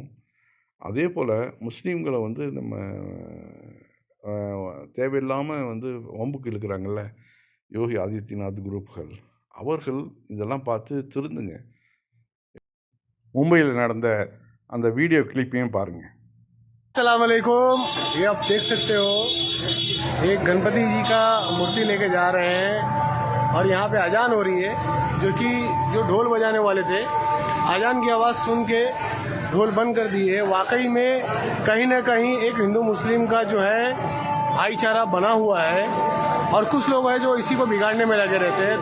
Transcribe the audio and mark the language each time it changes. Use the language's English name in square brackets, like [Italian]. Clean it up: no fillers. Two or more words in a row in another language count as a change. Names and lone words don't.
[Tamil] அதேபோல முஸ்லீம்கள வந்து நம்ம அ தேவையில்லாம வந்து வம்புக்கு இழுக்குறாங்கல்ல. யோகி ஆதித்யநாத் குரூப்கள் அவர்கள் இதெல்லாம் பார்த்து திருந்துங்க. மும்பையில் நடந்த அந்த வீடியோ கிளிப்பையும் பாருங்கள். [Arabic] السلام عليكم. [Hindi] ये आप देख सकते हो एक गणपति जी का मूर्ति लेके जा रहे हैं और यहाँ पे अजान हो रही है, जो कि जो ढोल बजाने वाले थे अजान की आवाज़ सुन के ढोल बंद कर दिए। वाकई में कहीं ना कहीं एक हिंदू मुस्लिम का जो है भाईचारा बना हुआ है और कुछ लोग हैं जो इसी को बिगाड़ने में लगे रहते हैं।